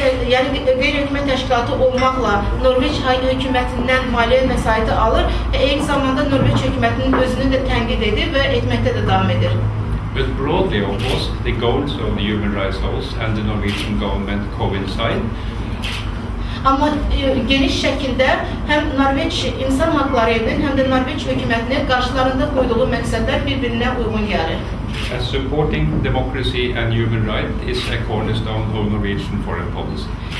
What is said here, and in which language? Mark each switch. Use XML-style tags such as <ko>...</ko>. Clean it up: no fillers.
<az>Yəni qeyri-hökumət təşkilatı olmaqla Norveç hökumətindən maliyyə vəsaiti alır və eyni zamanda Norveç hökumətinin özünü də tənqid edir və etməkdə də davam edir.</az> <en>But broadly, of course, the goals of the Human Rights House and the Norwegian government coincide.</en> <az>Amma geniş şəkildə həm Norveç İnsan Hakları Evinin, həm də Norveç hökumətinin qarşılarında qoyduğu məqsədlər bir-birinə uyğun gəlir.</az> <en>As supporting democracy and human rights is a cornerstone of Norwegian foreign policy.</en>